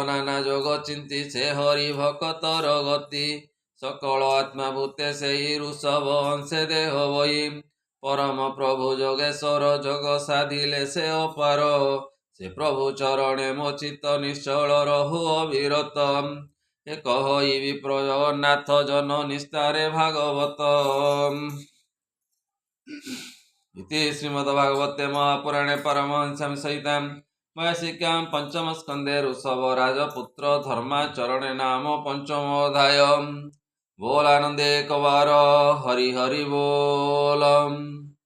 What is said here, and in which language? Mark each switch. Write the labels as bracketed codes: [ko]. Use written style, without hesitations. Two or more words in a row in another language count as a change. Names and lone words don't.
[or] ନାନା ଯୋଗ ଚିନ୍ତି ସେ ହରି ଭକତର ଗତି ସକଳ ଆତ୍ମା ଭୂତେ ସେହି ଋଷଭ ଅଂଶେ ଦେହ ବହି ପରମ ପ୍ରଭୁ ଯୋଗେଶ୍ୱର ଯୋଗ ସାଧିଲେ ସେ ଅପାର ସେ ପ୍ରଭୁ ଚରଣେ ମୋ ଚିତ୍ତ ନିଶ୍ଚଳ ରହୁ ଅବିରତ ଏ କହି ବିପ୍ର ଜଗନ୍ନାଥ ଜନ ନିସ୍ତାରେ ଭାଗବତ [sa] इति श्रीमद्भागवते महापुराणे परमहंस्यां सहितां वैयासिक्यां पंचमस्कन्धे ऋषभराजपुत्र धर्माचरणे नाम पंचमोऽध्याय [or] ବୋଲ ଆନନ୍ଦେ କବାର ହରି ହରି ବୋଲ।